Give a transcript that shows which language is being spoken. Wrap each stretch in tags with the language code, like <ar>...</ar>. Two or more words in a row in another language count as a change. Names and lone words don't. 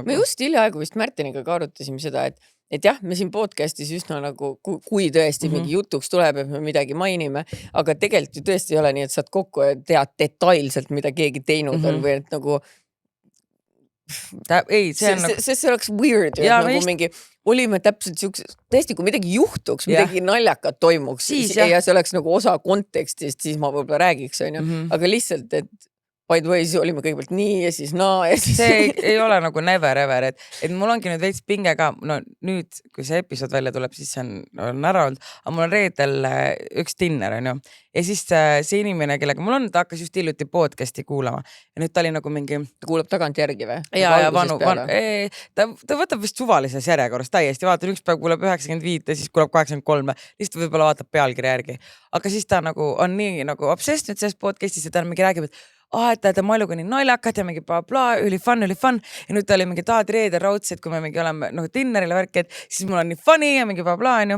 <et>Me just hiljaaegu vist Märteniga ka arutasime seda, et jah, me siin podcastis üsna nagu, kui tõesti mingi jutuks tuleb, et me midagi mainime, aga tegelikult ju tõesti ei ole nii, et saad kokku ja tead detailselt, mida keegi teinud on või et nagu see oleks weird, nagu mingi olime täpselt siukses, tõesti, kui midagi juhtuks, midagi naljakat toimuks ja see oleks nagu osa kontekstist, siis ma võib-olla räägiks, on ju, aga lihtsalt, et</et> <en>by the way,</en> <et>siis olime kõigepealt nii ja siis ja siis... See ei ole nagu</et> <en>never ever,</en> <et>et mul ongi nüüd veits pinge ka, no nüüd, kui see episood välja tuleb, siis see on ära olnud, aga mul on reedel üks dinner, on ju, ja siis see inimene, kellega mul on, ta hakkas just hiljuti podcasti kuulama ja nüüd ta oli nagu mingi... Ta kuulab tagant järgi või? Ja ta võtab vist suvalises järjekorras täiesti, vaatan, üks päev kuulab 95 ja siis kuulab 83, lihtsalt võib-olla vaatab pealkirja järgi, aga siis ta nagu on nii nagu obsessed nüüd selles podcastis ja ta mingi räägib, et ta Maljuga nii naljakad ja mingi bla, üli fun ja nüüd ta oli mingi tahad reedel raudselt, kui me mingi oleme nagu dinnerile värki, et siis mul on nii funny ja mingi bla, on ju.</et>